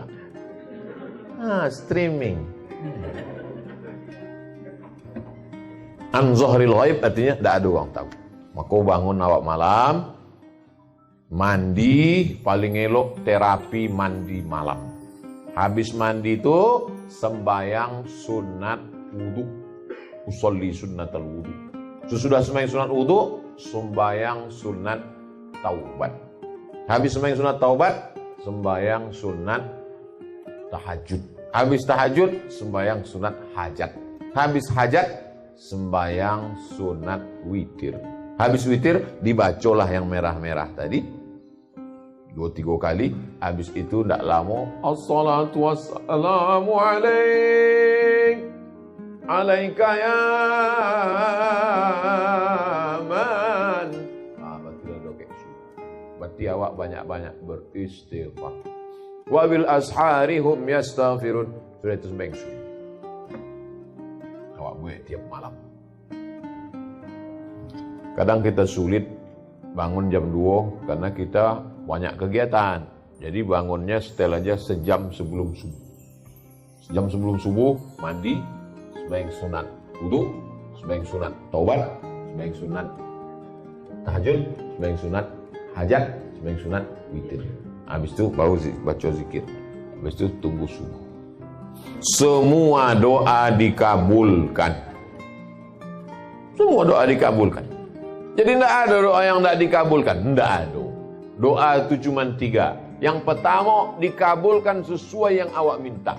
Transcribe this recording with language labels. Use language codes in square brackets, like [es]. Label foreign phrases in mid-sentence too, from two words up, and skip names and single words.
[en] Streaming. [ar] عن ظهر الغيب [ms] artinya tidak ada orang tahu. Maka bangun awak malam, mandi, paling elok terapi mandi malam. Habis mandi itu sembayang sunat wudu. [ar] أصلي سنة الوضوء. [ms] Sesudah sembahyang sunat wudu, sembayang sunat taubat. Habis sembahyang sunat taubat, sembayang sunat tahajud. Habis tahajud, sembayang sunat hajat. Habis hajat, sembayang sunat witir. Habis witir, dibacolah yang merah-merah tadi. 2-3 kali. Habis itu tidak lama. [ar] الصلاة والسلام عليك يا من. [ms] Berarti ada keksu. Berarti awak banyak-banyak beristighfar. [ar] وبالأسحار هم يستغفرون. [ms] Sudah itu sembahyang sunnah. Awak buat tiap malam. [id] Kadang kita sulit bangun jam 2 karena kita banyak kegiatan. Jadi bangunnya setel aja sejam sebelum subuh. [ms] Sejam sebelum subuh mandi, sembahyang sunat wudu, sembahyang sunat taubat, sembahyang sunat tahajud, sembahyang sunat hajat, sembahyang sunat witir. Habis itu baru baca zikir. Habis itu tunggu subuh. Semua doa dikabulkan. Semua doa dikabulkan. Jadi tidak ada doa yang tidak dikabulkan. Tidak ada. Doa itu cuma 3. Yang pertama dikabulkan sesuai yang awak minta.